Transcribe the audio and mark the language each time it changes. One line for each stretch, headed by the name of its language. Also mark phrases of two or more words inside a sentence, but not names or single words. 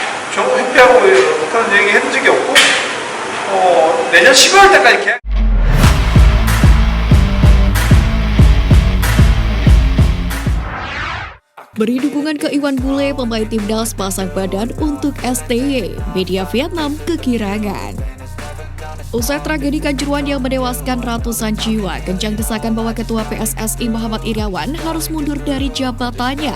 Korean: 협회하고 그런 얘기 해본 적이 없고 내년 12월 때까지 계약.
Indonesian: Beri dukungan ke Iwan Bule, pemain timnas pasang badan untuk STY. Media Vietnam kegirangan. Usai tragedi Kanjuruhan yang menewaskan ratusan jiwa, kencang desakan bahwa Ketua PSSI Muhammad Iriawan harus mundur dari jabatannya.